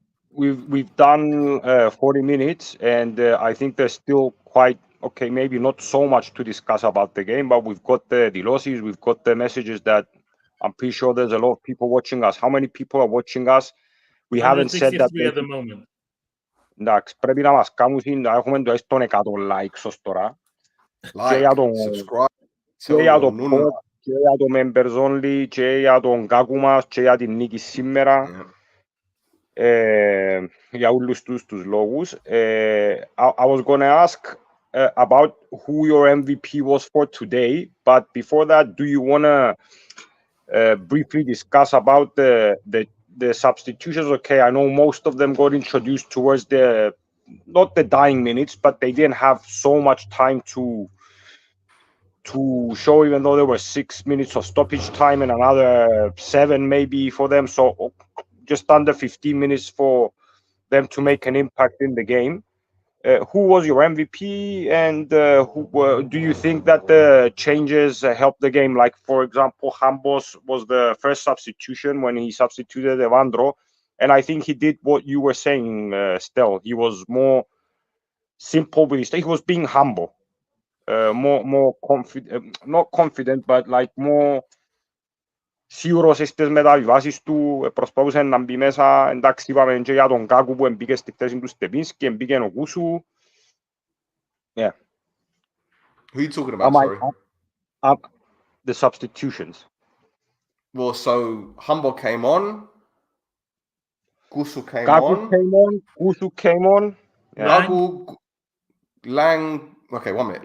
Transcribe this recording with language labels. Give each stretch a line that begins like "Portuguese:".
English: We've done 40 minutes, and I think there's still quite, okay, maybe not so much to discuss about the game, but we've got the losses, we've got the messages that I'm pretty sure there's a lot of people watching us. How many people are watching us? We haven't said that. At the moment.
Greek: Εντάξει, πρέπει να μας κάνουν να έχουμε τουλάχιστον 100 likes ως τώρα.
English: Like, subscribe.
Greek: Και για το pod, και για το members only, και για τον κάκου μας, και για την νίκη σήμερα. Για όλους τους λόγους.
English: I was going to ask about who your MVP was for today. But before that, do you want to briefly discuss about the substitutions? Okay, I know most of them got introduced towards not the dying minutes, but they didn't have so much time to show, even though there were 6 minutes of stoppage time and another 7 maybe for them. So just under 15 minutes for them to make an impact in the game. Who was your MVP, and do you think that the changes helped the game? Like, for example, Hambos was the first substitution when he substituted Evandro, and I think he did what you were saying, Stel. He was more simple with his. He was being humble, more confident, not confident, but like more
Greek: σίγουρος στις μεταβιβάσεις του, προσπαθούσε να μπει μέσα. Εντάξει, είπαμε και για τον Κάκου που μπήκε στη θέση του Στεπίνσκι, μπήκε ο Κούσου.
English: Yeah. Who are you talking about, sorry? The substitutions. Well, so Humble came on, Gusu came Kaku came on, Gusu came on. Yeah. Gagu, Lang, okay, 1 minute.